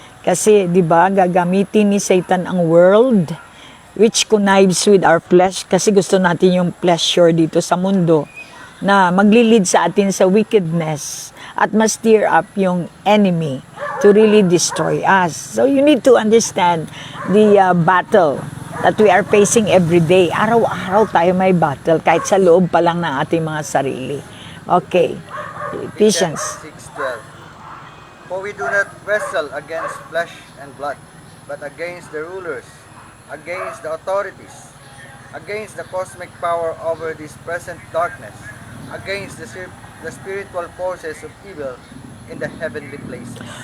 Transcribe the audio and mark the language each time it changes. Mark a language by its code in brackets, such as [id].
[tl] Kasi, di ba, gagamitin ni Satan ang world, [en] which connives with our flesh. [tl] Kasi gusto natin yung pleasure dito sa mundo na maglilid sa atin sa wickedness at ma-stir up yung enemy [en] to really destroy us. So you need to understand the battle that we are facing every day. [tl] Araw-araw tayo may battle kahit sa loob pa lang ng ating mga sarili. [en] Okay. Ephesians 6:12. For we do not wrestle against flesh and blood, but against the rulers, against the authorities, against the cosmic power over this present darkness, against the spiritual forces of evil in the heavenly places.